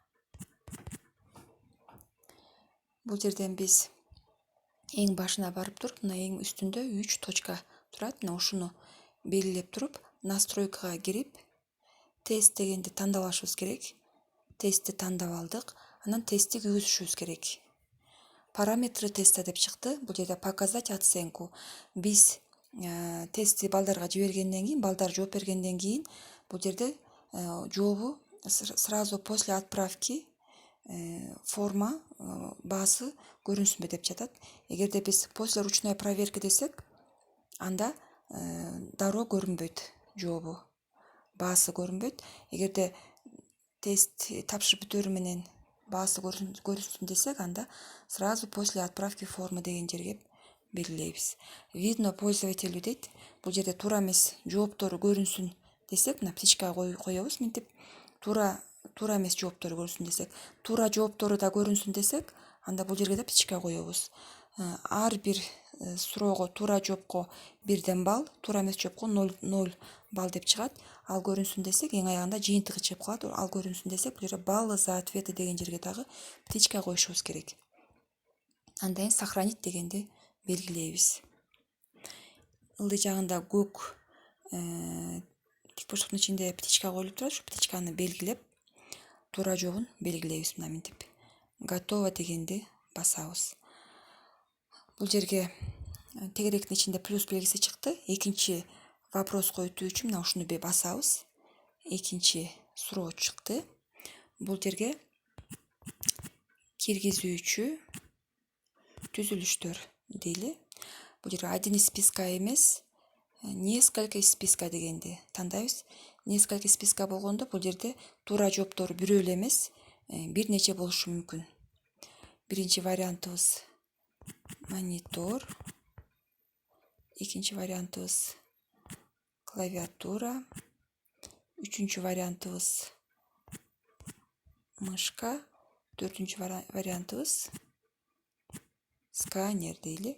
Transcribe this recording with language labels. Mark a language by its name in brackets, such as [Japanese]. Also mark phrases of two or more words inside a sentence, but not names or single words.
[Kyrgyz] Бул жерден биз эң башына барып туруп, мына эң үстүндө 3 точка турат. Мына ушуну белгилеп туруп, настройкага кирип, тест дегенди тандап алышыбыз керек. Тестти тандап алдык. Анан тестти киргизишибиз керек. [Russian] Параметры теста [Kyrgyz] деп чыкты. Бул жерде [Russian] показать оценку. [Kyrgyz] Биз тестти балдарга жибергенден кийин, балдар жооп бергенден кийин, бул жерде жообу [Russian] сразу после отправки форма [Kyrgyz] баасы көрүнсүнбү деп жатат. Эгерде биз [Russian] после ручной проверки [Kyrgyz] десек, анда дароо көрүнбөйт жообу, баасы көрүнбөйт. Эгерде тест тапшырып бүтөөрү менен баасы көрүнсүн десек, анда [Russian] сразу после отправки формы [Kyrgyz] деген жерге белгилейбиз. [Russian] Видно пользователю [Kyrgyz] дейт. Бул жерде туура эмес жооптору көрүнсүн десек, мына птичка коебуз мынтип. Туура эмес жооптору көрүнсүн десек, туура жооптору да көрүнсүн десек, анда бул жерге да птичка коебуз. Ар бир суроого туура жоопко 1 балл, туура эмес жоопко 0 балл деп чыгат. Ал көрүнсүн десек, эң аягында жыйынтыгы чыгып калат. Ал көрүнсүн десек, бул жерде [Russian] баллы за ответы [Kyrgyz] деген жерге дагы птичка коюшубуз керек. Андан кийин сохранить дегенди белгилейбиз. Ылдый жагында көк тикбурчтуктун ичинде птичка коюлуп турат. Ушу птичканы белгилеп, туура жообун белгилейбиз. Мына мынтип. Готово дегенди басабыз. Бул жерге тегеректин ичинде плюс белгиси чыкты. Экинчи вопрос коюутуу үчүн мына ушуну басабыз. Экинчи суроо чыкты. Бул жерге киргизүүчү түзүлүштөр дейли. Бул жерге [Russian] один из списка [Kyrgyz] эмес, [Russian] несколько из списка [Kyrgyz] дегенди тандайбыз. [Russian] Несколько списка [Kyrgyz] болгондо бул жерде туура жооптору бирөө эле эмес, бир нече болушу мүмкүн. Биринчи вариантыбыз монитор, экинчи вариантыбыз клавиатура, үчүнчү вариантыбыз мышка, төртүнчү вариантыбыз сканер дейли.